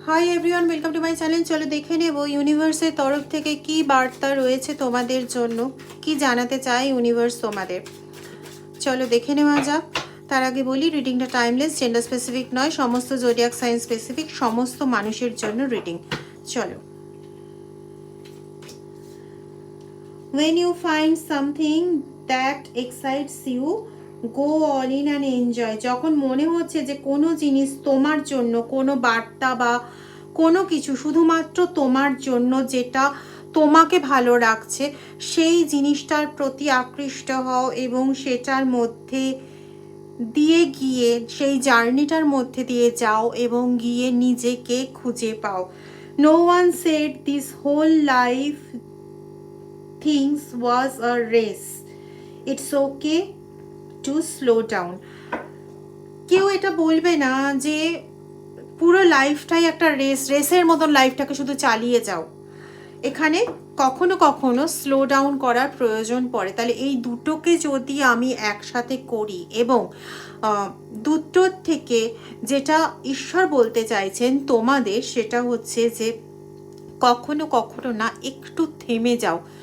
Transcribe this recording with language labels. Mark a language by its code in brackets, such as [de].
[en] Hi everyone, welcome to my channel. [bn] চলো দেখে নেব ইউনিভার্সের তরফ থেকে কি বার্তা রয়েছে তোমাদের জন্য, কি জানাতে চায় ইউনিভার্স তোমাদের। চলো দেখে নেওয়া যাক। তার আগে বলি, রিডিংটা টাইমলেস, জেন্ডার স্পেসিফিক নয়, সমস্ত জোডিয়াক সাইন স্পেসিফিক, সমস্ত মানুষের জন্য রিডিং। চলো। [en] When you find something that excites you, go all in and enjoy. [bn] যখন মনে হচ্ছে যে কোনো জিনিস তোমার জন্য, কোনো বার্তা বা কোনো কিছু শুধুমাত্র তোমার জন্য, যেটা তোমাকে ভালো রাখছে, সেই জিনিসটার প্রতি আকৃষ্ট হও এবং সেটার মধ্যে দিয়ে গিয়ে, সেই জার্নিটার মধ্যে দিয়ে যাও এবং গিয়ে নিজেকে খুঁজে পাও। [en] No one said this whole life things was a race. It's okay to slow down. [bn] কেউ এটা বলবে না যে পুরো লাইফটাই একটা রেসের মতন লাইফটাকে শুধু চালিয়ে যাও। এখানে কখনো কখনো স্লো ডাউন করার প্রয়োজন পড়ে। তাহলে এই দুটোকে যদি আমি একসাথে করি এবং দুটোর থেকে যেটা ঈশ্বর বলতে চাইছেন তোমাদের, সেটা হচ্ছে যে কখনো কখনো না একটু থেমে যাও।